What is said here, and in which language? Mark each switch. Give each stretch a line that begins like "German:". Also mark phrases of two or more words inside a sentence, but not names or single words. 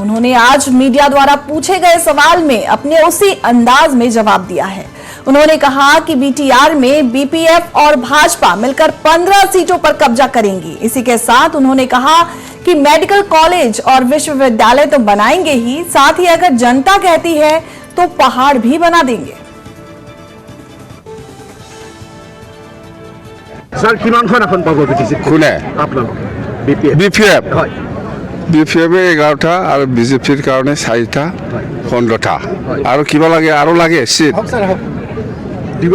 Hindi: उन्होंने आज मीडिया द्वारा पूछे गए सवाल में अपने उसी अंदाज में जवाब दिया है। उन्होंने कहा कि बीटीआर में बीपीएफ और भाजपा मिलकर 15 सीटों पर कब्जा करेंगी। इसी के साथ उन्होंने कहा कि मेडिकल कॉलेज और विश्वविद्यालय तो बनाएंगे ही, साथ ही अगर जनता कहती है तो पहाड़ भी बना देंगे।
Assamese: স্যার কিমানখন এখন পাব বিটিসি কোনে আপোনালোক বিপিএফ হয় বিপিএফে 11টা আৰু বিজেপিৰ কাৰণে 4টা 15টা আৰু কিবা লাগে আৰু লাগে সিট দিব